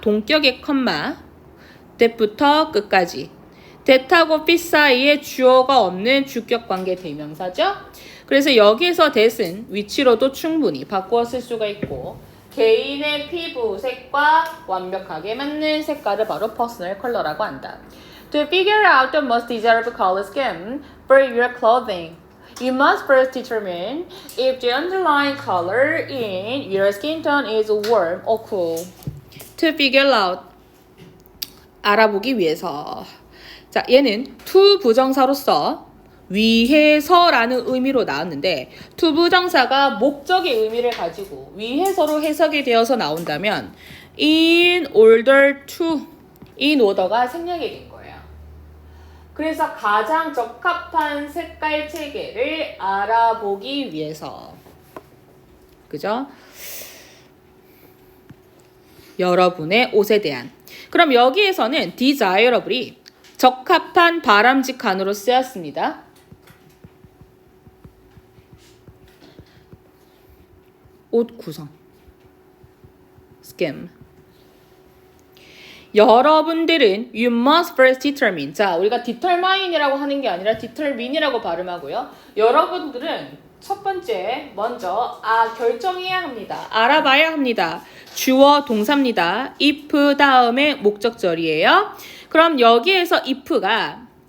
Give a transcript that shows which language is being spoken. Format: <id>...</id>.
<ko>동격의 컴마 that부터 끝까지 that하고 fit 사이에 주어가 없는 주격관계 대명사죠. 그래서 여기에서 that은 위치로도 충분히 바꾸어 쓸 수가 있고 개인의 피부색과 완벽하게 맞는 색깔을 바로 퍼스널 컬러라고 한다.</ko> <en>To figure out the most desirable color scheme for your clothing, you must first determine if the underlying color in your skin tone is warm or cool. To figure out,</en> <ko>알아보기 위해서. 자, 얘는 to 부정사로서 위해서라는 의미로 나왔는데 to 부정사가 목적의 의미를 가지고 위해서로 해석이 되어서 나온다면 in order to, in order가 생략이 된 거예요. 그래서 가장 적합한 색깔 체계를 알아보기 위해서. 그죠? 여러분의 옷에 대한. 그럼 여기에서는 desirable이 적합한 바람직한으로 쓰였습니다. 옷 구성. scheme. 여러분들은</ko> <en>you must first determine.</en> <ko>자, 우리가 determine이라고 하는 게 아니라 determine이라고 발음하고요. 여러분들은 첫 번째 먼저 결정해야 합니다. 알아봐야 합니다. 주어 동사입니다. if 다음에 목적절이에요. 그럼 여기에서 if가</ko>